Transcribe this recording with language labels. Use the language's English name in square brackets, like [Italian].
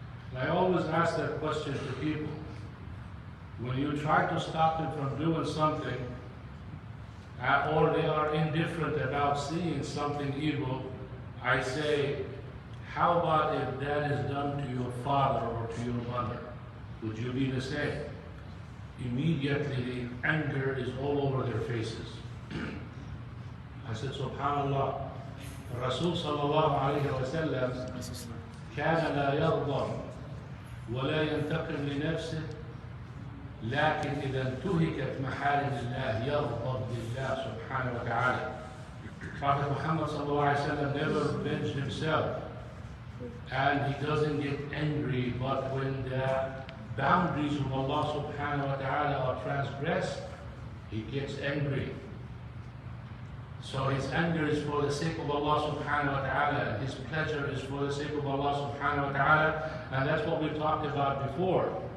[English] And I always ask that question to people. When you try to stop them from doing something, or they are indifferent about seeing something evil, I say, how about if that is done to your father or to your mother? Would you be the same? Immediately, anger is all over their faces. I said, [Arabic] Subhanallah, Rasul sallallahu alayhi wa sallam كان لا يغضب ولا ينتقم لنفسه لكن إذا انتهكت محارم الله يغضب لله سبحانه وتعالى. [English] Prophet Muhammad sallallahu alayhi wa sallam never avenged himself, and he doesn't get angry, but when the boundaries of Allah subhanahu wa ta'ala are transgressed, he gets angry. So his anger is for the sake of Allah subhanahu wa ta'ala, and his pleasure is for the sake of Allah subhanahu wa ta'ala, and that's what we talked about before.